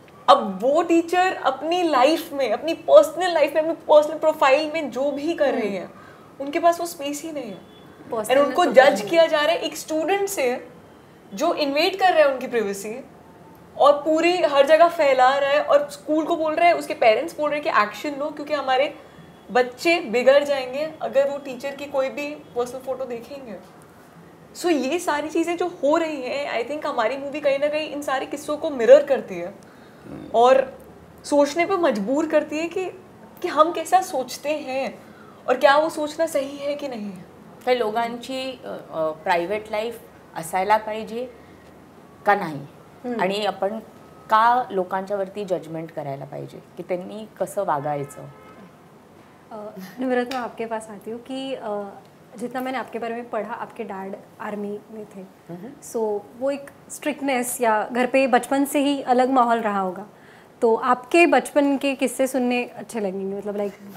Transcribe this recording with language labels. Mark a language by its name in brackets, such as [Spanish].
[Hindi] अब वो टीचर अपनी लाइफ में, अपनी पर्सनल लाइफ में, अपनी पर्सनल प्रोफाइल में जो भी कर रही है उनके पास वो स्पेस ही नहीं है एंड उनको जज किया जा रहा है एक स्टूडेंट से जो इन्वेट कर रहा है उनकी प्राइवेसी और पूरी हर जगह फैला रहा है और स्कूल को बोल रहा है, उसके पेरेंट्स बोल रहे हैं कि एक्शन लो क्योंकि हमारे बच्चे बिगड़ जाएंगे अगर वो टीचर की कोई भी पर्सनल फोटो देखेंगे. सो ये सारी चीज़ें जो हो रही हैं [English] I think [Hindi] हमारी मूवी कहीं ना कहीं इन सारे किस्सों को मिरर करती है और सोचने पे मजबूर करती है कि हम कैसा सोचते हैं और क्या वो सोचना सही है की नहीं है. [Marathi] तर लोकांची प्रायव्हेट लाईफ असायला पाहिजे का नाही आणि आपण का लोकांच्यावरती जजमेंट करायला पाहिजे की त्यांनी कसं वागायचं. [Hindi] निम्रत, मैं आपके पास आती हूँ कि जितना मैंने आपके बारे में पढ़ा, आपके डैड आर्मी में थे, सो वो एक स्ट्रिक्टनेस या घर पे बचपन से ही अलग माहौल रहा होगा. तो आपके बचपन के किस्से सुनने अच्छे लगेंगे, मतलब लाइक